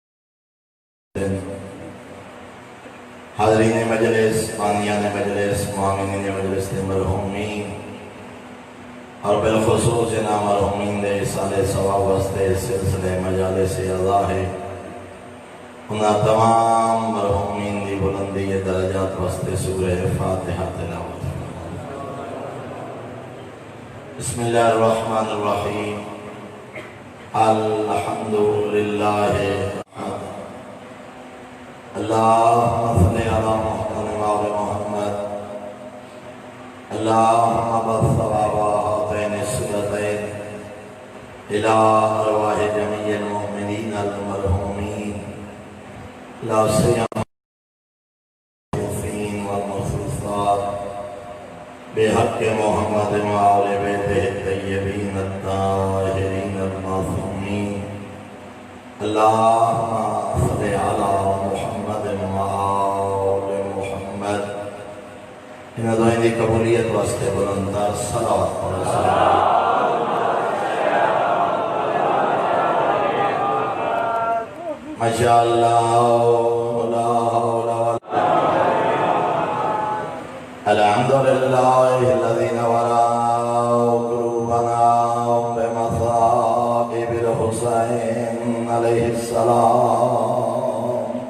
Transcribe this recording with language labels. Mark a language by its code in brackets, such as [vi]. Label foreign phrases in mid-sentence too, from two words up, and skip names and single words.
[pa] حاضرین مجلس، بانیان مجلس، معامنین مجلس دے مرحومین اور بالخصوص جنا مرحومین دے سال ثواب واسطے سلسلے مجالس اعضا ہے، انہاں تمام مرحومین دی بلندی درجات واسطے سورہ فاتحہ تلاوت. [ar] بسم اللہ الرحمن الرحیم. الحمدللہ اللہم صلی علی محمد وعلی محمد. اللہم بث ثواب هاتین السورتین الى ارواح جمیع المؤمنین المرحومین لا سیما الموصوفین والمخصوصات بحق محمد وآل بیتہ الطیبین الطاہرین المعصومین. اللہم صلی علی محمد وآل محمد. [pa] انہاں دعائیں دی قبولیت واسطے بلندار صلوات پڑھو. [ar] ماشاءاللہ لا حول ولا الحمدللہ الذی نورا قلوبنا بمصائب الحسین علیہ السلام.